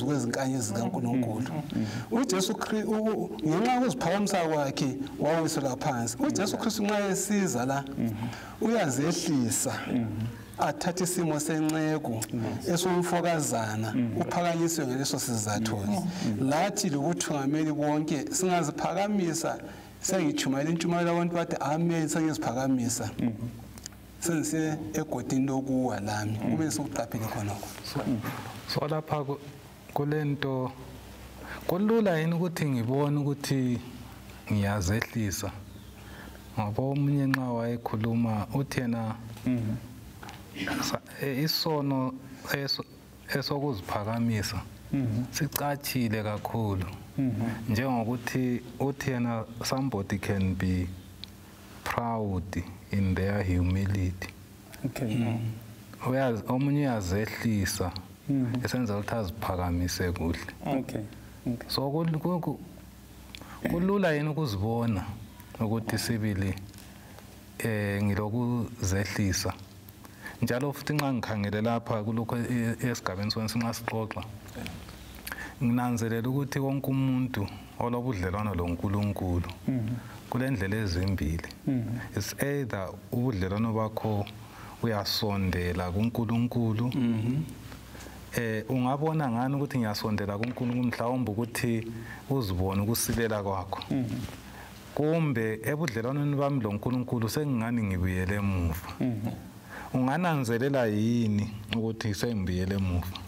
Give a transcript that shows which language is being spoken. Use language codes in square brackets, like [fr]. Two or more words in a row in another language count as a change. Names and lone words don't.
[nd] kwezinkanye zikaNkulunkulu uJesu Kristu ngenxa yokuziphakamisa kwakhe wawisela phansi uJesu Kristu nxa esiza la uyazehlisa athathe isimo senceku esomfokazana uphakanyiswe ngeleso sizathu lathi lokuthungameli bonke singaziphakamisa sengichumayela intshumayelo abantu bathi amen sengiziphakamisa sense egodini lokuwa lami kube sokuqaphela khonoko so lapha kulento kulula yini ukuthi ngibone ukuthi ngiyazehlisa ngoba omunye nxa wayekhuluma uthi yena isono esokuziphakamisa sicachile kakhulu njengokuthi uthi yena [en] somebody can be proud in their humility. [nd] Omunye uyazehlisa esenza ukuthi aziphakamise kuhle. So kulula yini ukuzibona ukuthi sibili ngilokuzehlisa njalo futhi nxa ngikhangele lapha kulokho esigabeni sona sinxa sixoxa nginanzelela ukuthi wonke umuntu olobudlelwano loNkulunkulu kulendlela ezimbili [en] it's either [nd] ubudlelwano bakho uyasondela kuNkulunkulu ungabona ngani ukuthi ngiyasondela kuNkulunkulu mhlawumbe ukuthi uzibone ukusilela kwakho kumbe ebudlelwaneni bami loNkulunkulu sengingani ngibuyele emuva ungananzelela yini ukuthi sengibuyele emuva